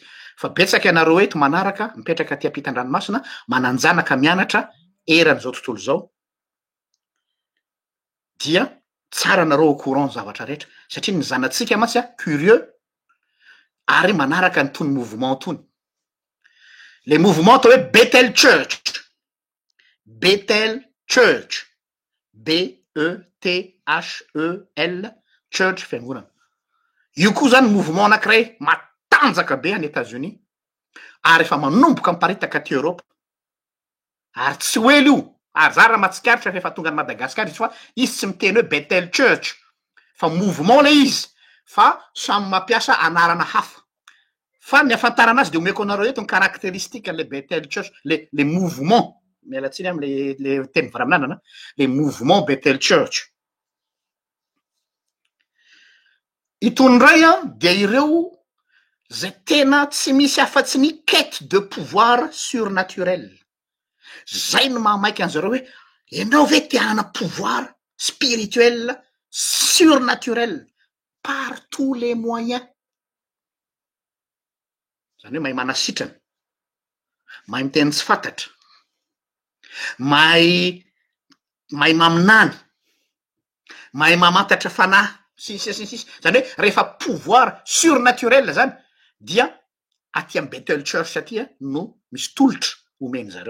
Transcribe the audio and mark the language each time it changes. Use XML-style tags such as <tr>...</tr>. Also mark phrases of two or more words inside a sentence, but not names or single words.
<mg>Fa betsaka ianareo eto manaraka mipetraka aty ampitan-dranomasina mananjanaka mianatra eran'izao tontolo zao, dia tsara anareo</mg> <fr>au courant</fr> <mg>zavatra rehetra satria ny zanatsika mantsy curieux ary manaraka ny tony mouvement tony.</mg> <fr>Le mouvement</fr> <mg>atao hoe Bethel Church. Bethel Church. B-E-T-H-E-L Church fiangonana. Io koa zany mouvement anankiray matanjaka be any États-Unis ary efa manomboka miparitaka aty Europe. Ary tsy hoe io, ary za raha matsikaritra rehefa tonga any Madagasikara izy fa izy tsy miteny hoe Bethel Church fa mouvement le izy fa samy mampiasa anarana hafa. Fa ny afantarana azy de omeko anareo eto ny caractéristique le Bethel Church,</mg> <fr>le mouvement.</fr> <mg>Mialatsiny am'le teny varaminana,</mg> <fr>le mouvement</fr> <mg>Bethel Church. Itony ray dia ireo zay tena tsy misy afa-tsy ny</mg> <fr>quête de pouvoir surnaturel.</fr> <mg>Zay no mahamaiky an'zareo hoe ianao ve te hanana</mg> <fr>pouvoir spirituel surnaturel par tous les moyens.</fr> <mg>zany hoe mahay manasitrana, mahay miteny tsy fantatra, mahay maminany, mahay mamantatra fanahy sisy zany hoe rehefa</mg> <fr>pouvoir surnaturel</fr> <mg>zany dia aty am Bethel Church aty no misy tolotra omeny zareo.</mg>